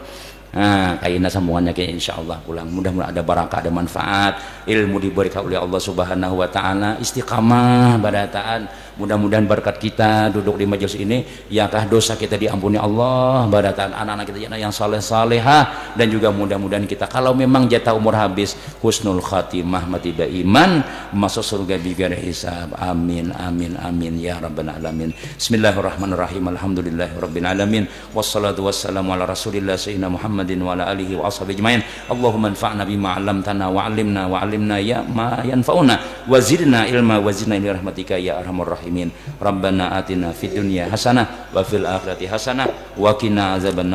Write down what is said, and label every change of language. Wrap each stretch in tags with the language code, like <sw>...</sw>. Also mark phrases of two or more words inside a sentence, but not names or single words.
<bjn>Nah kaina sambungannya kayak insyaallah pulang, mudah-mudahan ada barakah, ada manfaat, ilmu diberikan oleh Allah</bjn> <ar>سبحانه وتعالى,</ar> <bjn>istiqamah barataan, mudah-mudahan berkat kita duduk di majelis ini yakah dosa kita diampuni Allah barataan, anak-anak kita yang saleh-salehah, dan juga mudah-mudahan kita kalau memang jatah umur habis</bjn> <ar>حسن الخاتمة</ar> <bjn>mati iman masuk surga</bjn> <ar>بغير حساب. آمين يا رب العالمين. بسم الله الرحمن الرحيم. الحمد لله رب العالمين والصلاة والسلام على رسول الله سيدنا محمد وعلى آله وأصحابه أجمعين. اللهم انفعنا بما علمتنا وعلمنا يا ما ينفعنا وزدنا علما وزدنا إلى رحمتك يا أرحم الراحمين. ربنا آتنا في الدنيا حسنة وفي الآخرة حسنة وقنا عذاب النار.</ar>